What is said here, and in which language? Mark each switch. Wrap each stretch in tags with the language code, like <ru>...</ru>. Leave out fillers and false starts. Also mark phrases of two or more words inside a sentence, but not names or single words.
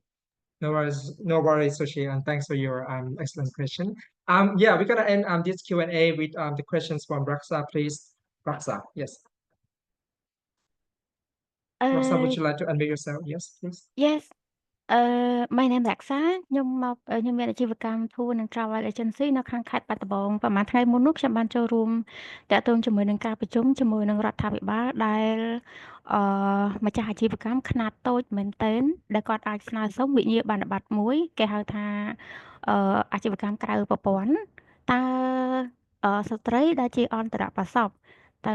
<en>No worries, Sushi, and thanks for your excellent question. Yeah, we're gonna end this Q&A with the questions from Raksa, please. Raksa, yes. Raksa, would you like to unmute yourself? Yes, please. Yes. My name is Raksa</en> <km>ខ្ញុំមកខ្ញុំមានអាជីវកម្ម Tour និង</km> <en>Travel Agency</en> <km>នៅខាងខេត្តបាត់ដំបងប្រហែលថ្ងៃមុននោះខ្ញុំបានចូលរួមតាក់ទងជាមួយនឹងការប្រជុំជាមួយនឹងរដ្ឋាភិបាលដែលម្ចាស់អាជីវកម្មខ្នាត តូចមែនទែនដែលគាត់អាចស្នើសុំវិញ្ញាបនបត្រមួយគេហៅថាអាជីវកម្មក្រៅប្រព័ន្ធតើស្ត្រីដែលជាអន្តរប្រសពតើ</km>